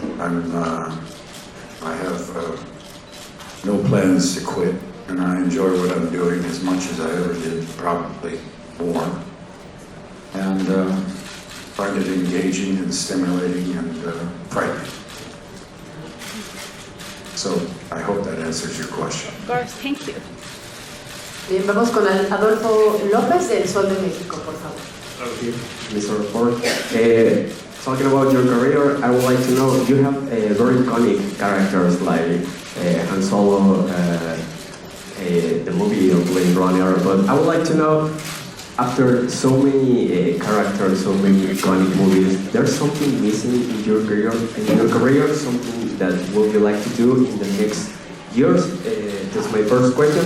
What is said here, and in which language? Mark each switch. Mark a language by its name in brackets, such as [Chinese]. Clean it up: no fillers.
[English] I have no plans to quit, and I enjoy what I'm doing as much as I ever did, probably more, and find it engaging and stimulating and frightening. So I hope that answers your question. Of course, thank you. [Spanish] Bien, vamos con Adolfo López del Sol de México, por favor. [English] Thank you, Mr. Report. Talking about your career, I would like to know, you have very iconic characters like Han Solo, the movie of Blade Runner, but I would like to know, after so many characters, so many iconic movies, there's something missing in your career, something that would you like to do in the next years? That's my first question.